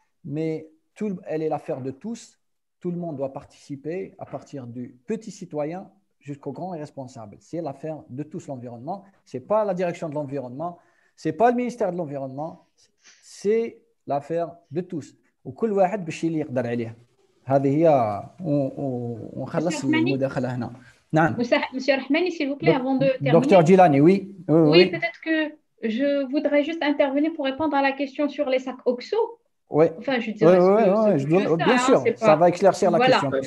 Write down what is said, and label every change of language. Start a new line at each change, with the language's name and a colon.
French: Mais elle est l'affaire de tous. Tout le monde doit participer, à partir du petit citoyen jusqu'au grand responsable. C'est l'affaire de tous l'environnement. Ce n'est pas la direction de l'environnement, ce n'est pas le ministère de l'environnement, c'est l'affaire de tous.
Arabic: وكل واحد باش اللي يقدر عليه. هذه هي ونخلص المداخله هنا. نعم.
French: Monsieur Rahmani, s'il vous plaît, avant de terminer. Docteur Djilani, oui. Oui, peut-être que je voudrais juste intervenir pour répondre à la question sur les sacs OXO. Oui, enfin, je dirais bien sûr, ça va éclaircir la question.